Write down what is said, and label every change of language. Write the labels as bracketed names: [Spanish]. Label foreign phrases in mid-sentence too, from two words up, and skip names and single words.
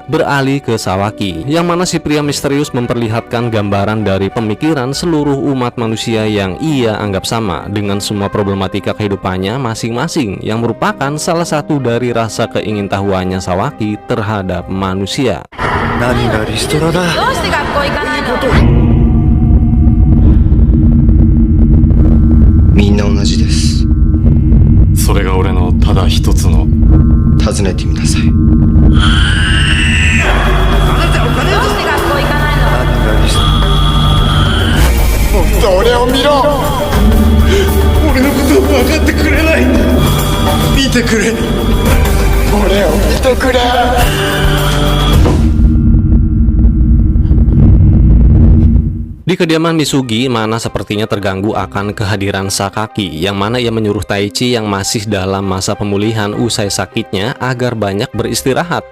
[Indonesian] Beralih ke Sawaki, yang mana si pria misterius memperlihatkan gambaran dari pemikiran seluruh umat manusia yang ia anggap sama dengan semua problematika kehidupannya masing-masing, yang merupakan salah satu dari rasa keingintahuannya Sawaki terhadap manusia. [Japanese] 何がリストラだ。どうして学校行かないの？みんな同じです。それが俺のただ一つの。尋ねてみなさい。どうして学校行かないの？何がリストラ。もっと俺を見ろ。俺のことを分かってくれないんだ。見てくれ。俺を見てくれ。 [Indonesian] Di kediaman Misugi, Mana sepertinya terganggu akan kehadiran Sakaki, yang mana ia menyuruh Taichi yang masih dalam masa pemulihan usai sakitnya agar banyak beristirahat.